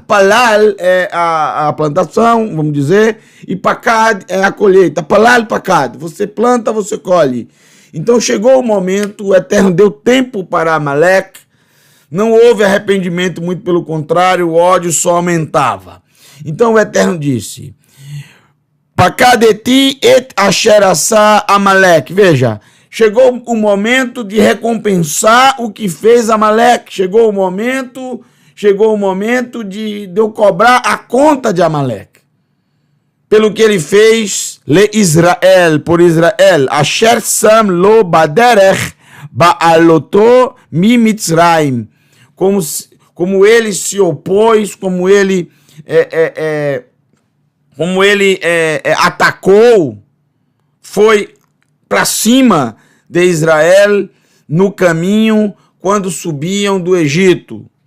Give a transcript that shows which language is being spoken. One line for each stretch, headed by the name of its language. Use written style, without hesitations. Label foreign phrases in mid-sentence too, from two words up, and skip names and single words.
Portuguese: Palal é a plantação, vamos dizer, e pakad é a colheita.
Hebrew: פלל, פקד.
Portuguese: Você planta, você colhe. Então chegou o momento, o Eterno deu tempo para Amaleque. Não houve arrependimento, muito pelo contrário, o ódio só aumentava. Então o Eterno disse:
Hebrew: פקדתי את אשר עשה עמלק.
Portuguese: Veja, chegou o momento de recompensar o que fez Amaleque. Chegou o momento de eu cobrar a conta de Amaleque. Pelo que ele fez,
Hebrew: לישראל,
Portuguese: por Israel,
Hebrew: אשר שם לו בדרך בעלותו ממצרים.
Portuguese: Como ele se opôs, como ele atacou, foi para cima de Israel no caminho quando subiam do Egito.